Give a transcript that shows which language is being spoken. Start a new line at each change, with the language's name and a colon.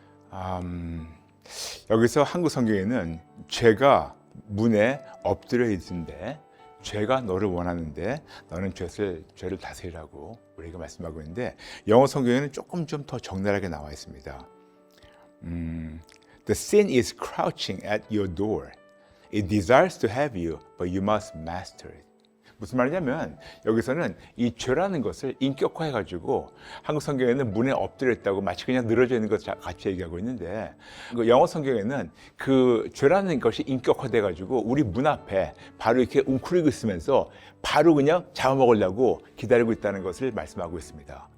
Korean: 아멘. 여기서 한국 성경에는 죄가 문에 엎드려 있는데 죄가 너를 원하는데 너는 죄를 다스리라고 우리가 말씀하고 있는데 영어 성경에는 조금 좀 더 적나라하게 나와 있습니다.
English: The sin is crouching at your door. It desires to have you, but you must master it.
Korean: 무슨 말이냐면 여기서는 이 죄라는 것을 인격화해가지고 한국 성경에는 문에 엎드려 있다고 마치 그냥 늘어져 있는 것 같이 얘기하고 있는데 영어 성경에는 그 죄라는 것이 인격화돼가지고 우리 문 앞에 바로 이렇게 웅크리고 있으면서 바로 그냥 잡아먹으려고 기다리고 있다는 것을 말씀하고 있습니다.